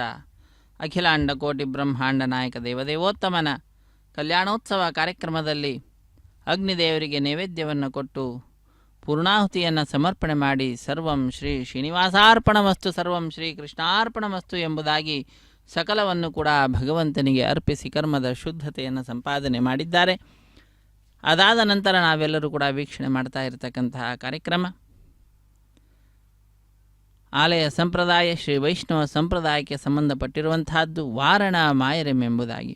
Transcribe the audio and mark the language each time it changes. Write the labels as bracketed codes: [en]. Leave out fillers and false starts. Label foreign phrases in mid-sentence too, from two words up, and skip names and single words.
[kn] ಅಖಿಲಾಂಡ ಕೋಟಿ ಬ್ರಹ್ಮಾಂಡ ನಾಯಕ ದೇವದೇವೋತ್ತಮನ ಕಲ್ಯಾಣೋತ್ಸವ ಕಾರ್ಯಕ್ರಮದಲ್ಲಿ ಅಗ್ನಿದೇವರಿಗೆ ನೈವೇದ್ಯವನ್ನು ಕೊಟ್ಟು ಪೂರ್ಣಾಹುತಿಯನ್ನು ಸಮರ್ಪಣೆ ಮಾಡಿ [sa] ಸರ್ವಂ ಶ್ರೀ ಶ್ರೀನಿವಾಸಾರ್ಪಣಮಸ್ತು ಸರ್ವಂ ಶ್ರೀ ಕೃಷ್ಣಾರ್ಪಣಮಸ್ತು [kn] ಎಂಬುದಾಗಿ ಸಕಲವನ್ನು ಕೂಡ ಭಗವಂತನಿಗೆ ಅರ್ಪಿಸಿ ಕರ್ಮದ ಶುದ್ಧತೆಯನ್ನು ಸಂಪಾದನೆ ಮಾಡಿದ್ದಾರೆ. ಅದಾದ ನಂತರ ನಾವೆಲ್ಲರೂ ಕೂಡ ವೀಕ್ಷಣೆ ಮಾಡ್ತಾ ಇರತಕ್ಕಂತಹ ಕಾರ್ಯಕ್ರಮ ಆಲಯ ಸಂಪ್ರದಾಯ ಶ್ರೀ ವೈಷ್ಣವ ಸಂಪ್ರದಾಯಕ್ಕೆ ಸಂಬಂಧಪಟ್ಟಿರುವಂತಹದ್ದು ವಾರಣ ಮಾಯರೆಂ ಎಂಬುದಾಗಿ.